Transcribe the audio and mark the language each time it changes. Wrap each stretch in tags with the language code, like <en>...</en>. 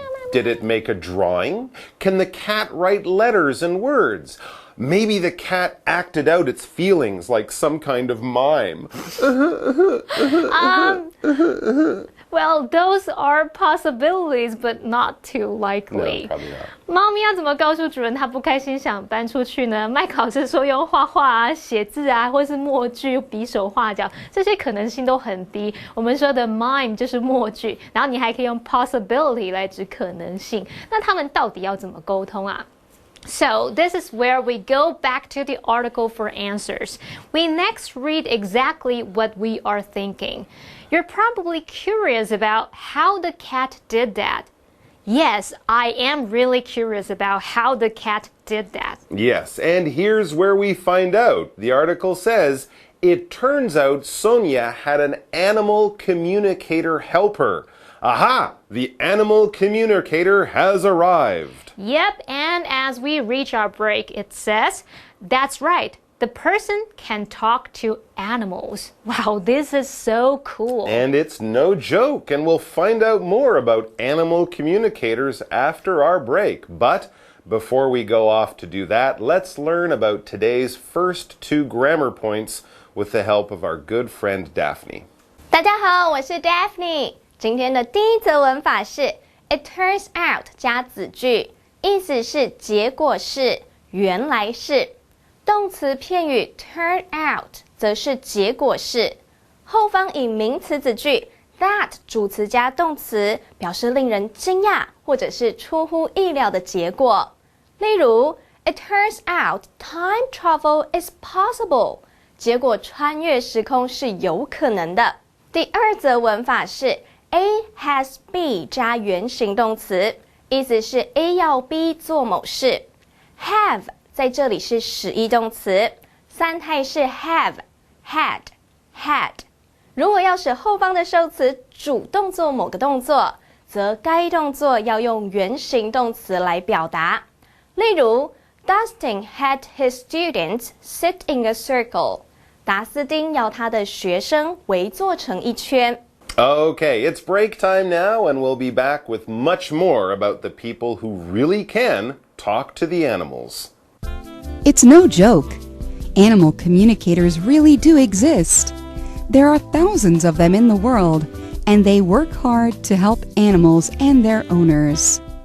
<en>Did it make a drawing? Can the cat write letters and words? Maybe the cat acted out its feelings like some kind of mime. Well, those are possibilities, but not too likely. No, probably not.</en> <zh>猫咪要怎么告诉主人它不开心想搬出去呢？麦考是说用画画啊、写字啊，或是默剧、比手画脚，这些可能性都很低。我们说的 mime 就是默剧，然后你还可以用 possibility 来指可能性。那他们到底要怎么沟通啊？</zh> <en>So this is where we go back to the article for answers. We next read exactly what we are thinking. You're probably curious about how the cat did that. Yes, I am really curious about how the cat did that. Yes, and here's where we find out. The article says, it turns out Sonia had an animal communicator helper. Aha! The animal communicator has arrived. Yep, and as we reach our break, it says, that's right. The person can talk to animals. Wow, this is so cool. And it's no joke, and we'll find out more about animal communicators after our break. But before we go off to do that, let's learn about today's first 2 grammar points with the help of our good friend Daphne.</en> <zh>大家好，我是 Daphne。今天的第一则文法是 It turns out 加子句，意思是结果是，原来是。动词片语 turn out 则是结果是，后方以名词子句 that 主词加动词，表示令人惊讶或者是出乎意料的结果。例如</zh> <en>It turns out time travel is possible</en> <zh>结果穿越时空是有可能的。第二则文法是 A has B 加原形动词，意思是 A 要 B 做某事。 Have 在这里是使役动词，三态是 have, had, had。如果要使后方的受词主动做某个动作，则该动作要用原形动词来表达。</zh> <en>例如 Dustin had his students sit in a circle.</en> <zh>达斯汀要他的学生围坐成一圈。</zh> <en>Okay, it's break time now, and we'll be back with much more about the people who really can talk to the animals. It's no joke. Animal communicators really do exist. There are thousands of them in the world, and they work hard to help animals and their owners.</en>